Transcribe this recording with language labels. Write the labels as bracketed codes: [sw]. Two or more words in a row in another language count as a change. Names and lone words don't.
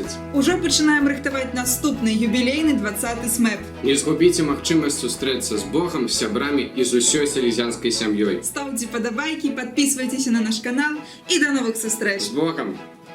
[be] Ужо пачынаем рыхтаваць наступны юбілейны 20-й СМЭП. Не згубіце магчымасць сустрэцца з Богам, з сябрамі і з усёй селезянскай сям'ёй. [ru] Ставьте подобайки, подписывайтесь на наш канал и до новых встреч! [be] З Богом!